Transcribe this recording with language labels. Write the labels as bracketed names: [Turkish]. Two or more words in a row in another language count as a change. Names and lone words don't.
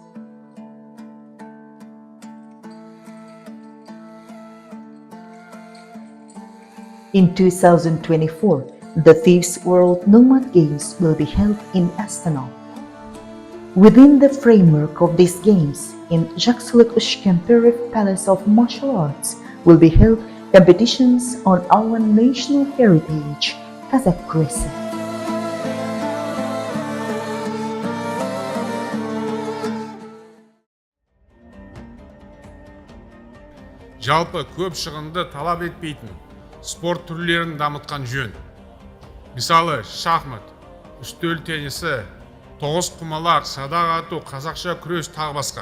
[English] In 2024, the 5th World Nomad Games will be held in Astana. Within the framework of these games, in [Kazakh] Жақсылық Үшкемпіров [English] Palace of Martial Arts will be held competitions on our national heritage, Qazaq Kuresi. [Kazakh] Жалпы көп шығынды талап етпейтін спорт түрлерін дамытқан жөн. Мысалы, шахмат, үстел теннисі, тоғызқұмалақ, садақ ату, қазақша күрес тағы басқа.